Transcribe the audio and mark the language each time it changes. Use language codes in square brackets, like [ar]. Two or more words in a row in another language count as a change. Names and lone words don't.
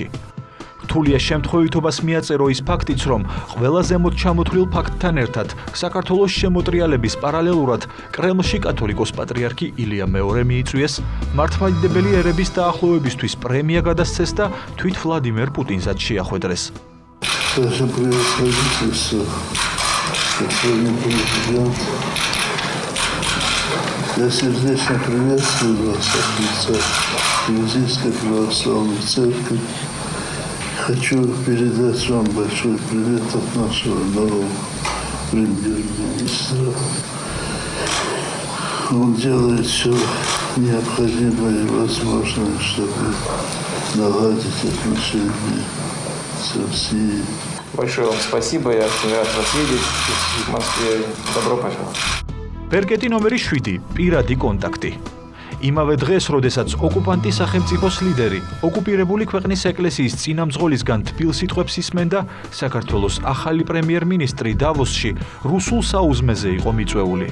[ka] რთულია შემთხვევითობას მიაწერო ის ფაქტიც, რომ ყველა ზემოთ ჩამოთვლილ ფაქტთან ერთად საქართველოს შემოტრიალების პარალელურად კრემლში კათოლიკოს პატრიარქი ილია მეორე მიიწვიეს, მართლმადიდებელი ერების დაახლოებისთვის პრემია გადასცეს და თვით ვლადიმერ პუტინსაც შეახვედრეს. [ru] Саша, привет, правительство. Господин президент. Я сердечно приветствую вас от лица Грузинской православной церкви. Хочу передать вам большой привет от нашего нового премьер-министра. Он делает все необходимое и возможное, чтобы наладить отношения с Россией. Большое вам спасибо, я очень рад вас видеть в Москве. Добро пожаловать. [ka] ბერკეტი ნომერი 7, პირადი კონტაქტი. იმავე დღეს, როდესაც ოკუპანტის სახელმწიფოს ლიდერი ოკუპირებული ქვეყნის ეკლესიის წინამძღოლისგან თბილ სიტყვებს ისმენდა, საქართველოს ახალი პრემიერ-მინისტრი დავოსში რუსულ საუზმეზე იყო მიწვეული.